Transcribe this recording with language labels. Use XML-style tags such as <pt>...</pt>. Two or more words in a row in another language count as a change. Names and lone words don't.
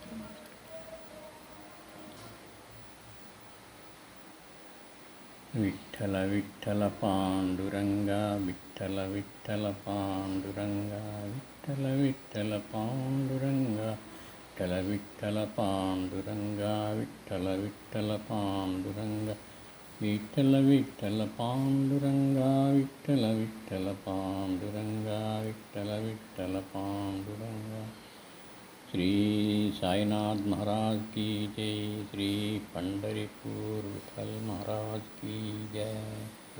<hi>విఠల విఠల పాండురంగా, విఠల విఠల పాండురంగా, విఠల విఠల పాండురంగా, విఠల విఠల పాండురంగా, విఠల విఠల పాండురంగా, విఠల విఠల పాండురంగా, విఠల విఠల పాండురంగా, విఠల విఠల పాండురంగా. श्री साईनाथ महाराज की जय. श्री पंढरीपुर विठल महाराज की जय.</hi>